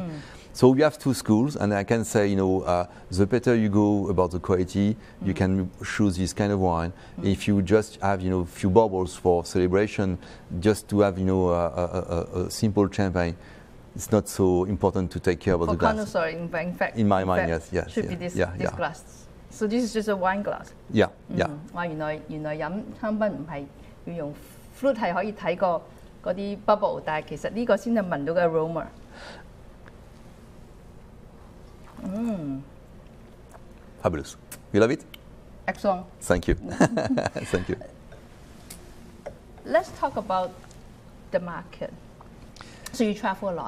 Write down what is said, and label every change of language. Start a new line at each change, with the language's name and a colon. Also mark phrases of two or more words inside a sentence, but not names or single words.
English: So we have 2 schools, and I can say, the better you go about the quality, you can choose this kind of wine. If you just have, a few bubbles for celebration, just to have, a simple champagne, it's not so important to take care of the glass. In fact, in my mind, yes. Should be this glass. So this is just a wine glass. Yeah.
Cantonese: 哇，原來飲香檳唔係要用 flute 係可以睇過嗰啲 bubble， 但係其實呢個先係聞到嘅 aroma。
English: Fabulous. You love it? Excellent. Thank you. Thank you. Let's talk about the market. So you travel a lot.